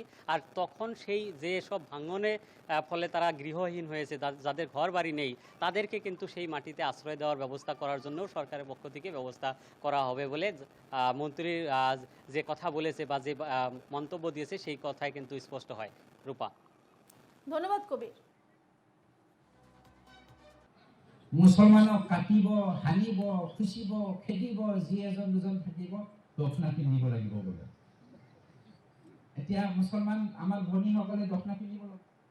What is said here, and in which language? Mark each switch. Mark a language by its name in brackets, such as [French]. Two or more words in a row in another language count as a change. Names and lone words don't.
[Bangla] আর তখন সেই যে সব ভাঙনের ফলে তারা গৃহহীন হয়েছে, যাদের ঘর বাড়ি নেই, তাদেরকে কিন্তু সেই মাটিতে আশ্রয় দেওয়ার ব্যবস্থা করার জন্য সরকারের পক্ষ থেকে ব্যবস্থা করা হবে বলে মন্ত্রীর যে কথা বলেছে বা যে মন্তব্য দিয়েছে সেই কথাই কিন্তু স্পষ্ট হয়। রূপা, ধন্যবাদ কবির। [Assamese] মুছলমানক কাটিব, হানিব, খুচিব, খেদিব, যি এজন দুজন থাকিব দক্ষিণা পিন্ধিব লাগিব বোলে। এতিয়া মুছলমান আমাৰ ভনীসকলে দক্ষিণা পিন্ধিব লাগিব।